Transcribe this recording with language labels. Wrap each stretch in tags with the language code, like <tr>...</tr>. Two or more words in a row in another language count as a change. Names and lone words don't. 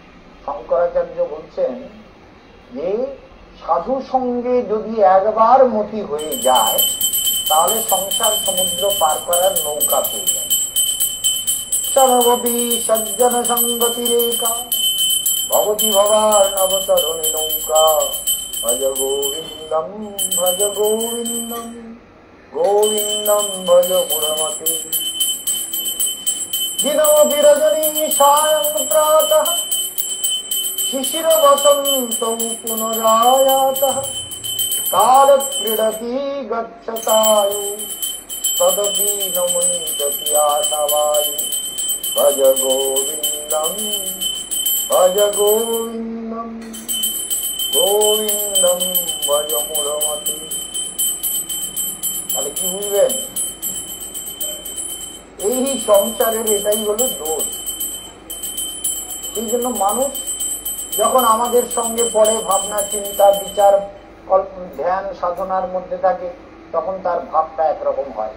<bn>শঙ্করাচার্য বলছেন যে সাধু সঙ্গে যদি একবার মতি হয়ে যায় তাহলে সংসার সমুদ্র পার করার নৌকা পেয়ে যায়।</bn> <sa>সর্বপি সজ্জন সঙ্গতি রেখা ভবতি ভবার নবতরণী নৌকা ভজ গোবিন্দম ভজ গোবিন্দম গোবিন্দম ভজ মুরমতে দিনমপি রজনী সায়ং প্রাতঃ শিশির বসন্ত পুনরায়াতঃ কাল ক্রীড়তি গচ্ছতায়ু তদপি ন মুঞ্চতি আশাবায়ু ভজ গোবিন্দম ভজ গোবিন্দম গোবিন্দম ভজ মুরমতি।</sa> <bn>তাহলে কি বুঝবেন? এই সংসারের এটাই হলো দোষ। এই জন্য মানুষ যখন আমাদের সঙ্গে পড়ে, ভাবনা চিন্তা বিচার ধ্যান সাধনার মধ্যে থাকে, তখন তার ভাবটা একরকম হয়।</bn>